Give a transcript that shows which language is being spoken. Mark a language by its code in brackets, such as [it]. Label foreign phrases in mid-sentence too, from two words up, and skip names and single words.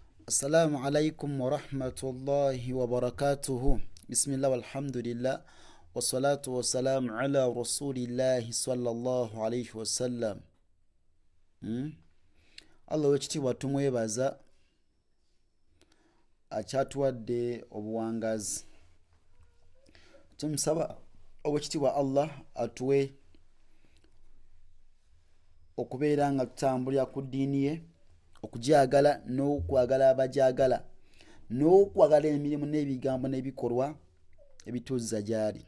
[ar] السلام عليكم ورحمة الله وبركاته. بسم الله والحمد لله والصلاة والسلام على رسول الله صلى الله عليه وسلم. [lg] Allah wekitiibwa tumwebaza akyatuwadde obuwangazi. Tumusaba owekitiibwa Allah atuwe okubeera nga tutambulira ku ddiini ye, okujagala n'okwagala abajagala, n'okwagala emirimu n'ebigambo n'ebikolwa ebituuza gyali.